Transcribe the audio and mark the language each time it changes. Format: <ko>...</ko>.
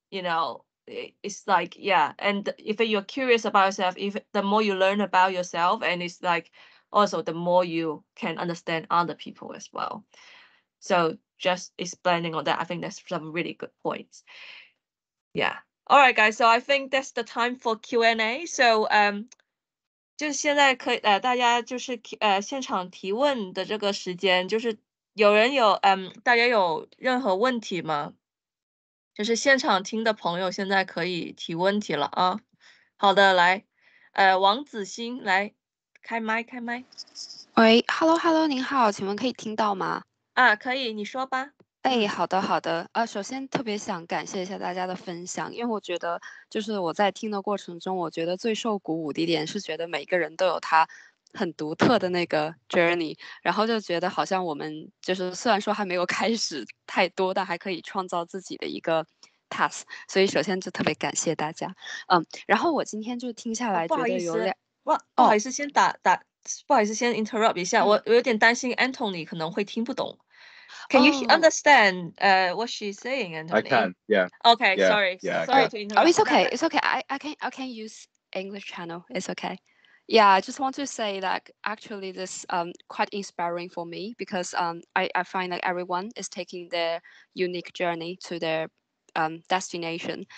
<en>It's yeah. And if you're curious about yourself, if the more you learn about yourself, and it's also the more you can understand other people as well. So just explaining on that, I think that's some really good points. Yeah. All right, guys. So I think that's the time for Q&A.</en> <zh>So 就是现在可以大家就是现场提问的这个时间，就是大家有任何问题吗？就是现场听的朋友现在可以提问题了啊。好的，来，王子欣来开麦。喂 ，Hello， 您好，请问可以听到吗？啊，可以，你说吧。好的。首先特别想感谢一下大家的分享，因为我觉得就是我在听的过程中，我觉得最受鼓舞的一点是觉得每个人都有他很独特的那个 journey， 然后就觉得好像我们就是虽然说还没有开始太多，但还可以创造自己的一个 task， 所以首先就特别感谢大家。然后我今天就听下来觉得有不好意思，先不好意思，先 interrupt 一下，我有点担心 Anthony 可能会听不懂。</zh> <en>Can you understand what she's saying, Anthony? I can, yeah. Okay, yeah, sorry. Yeah, sorry to interrupt. Oh, it's okay. It's okay. I can use English channel. It's okay. Yeah, I just want to say that actually this quite inspiring for me because I find like everyone is taking their unique journey to their destination.</en>